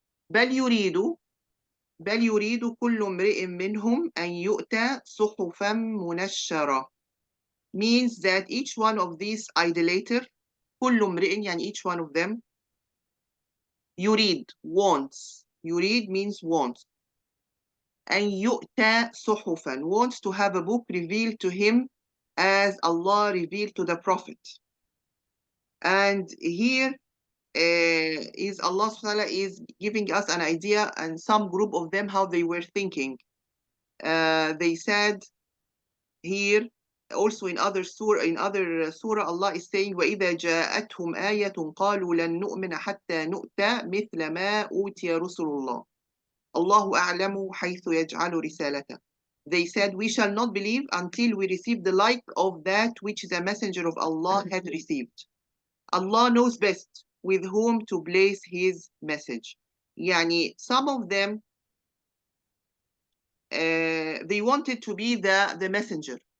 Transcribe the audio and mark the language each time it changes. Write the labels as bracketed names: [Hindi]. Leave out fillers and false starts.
[Arabic] بل يريد بل يريد كل امرئ منهم أن يؤتى صحفا منشرة, [English] means that each one of these idolater, [Arabic] كل امرئ يعني [English] each one of them, [Arabic] يريد [English] wants, يريد means wants, [Arabic] أن يؤتى صحفا [English] wants to have a book revealed to him as Allah revealed to the Prophet. And here is Allah subhanahu wa ta'ala is giving us an idea, and some group of them how they were thinking. They said here also in other surah Allah is saying [Arabic] وَإِذَا جَاءَتْهُمْ آيَةٌ قَالُوا لَن نُؤْمِنَ حَتَّى نُؤْتَى مِثْلَ مَا أُوتِيَ رُسُلُ اللَّهِ اللَّهُ أَعْلَمُ حَيْثُ يَجْعَلُ رِسَالَتَهُ. [English] They said, we shall not believe until we receive the like of that which the messenger of Allah had received. Allah knows best with whom to place his message. Yani some of them they wanted to be the messenger.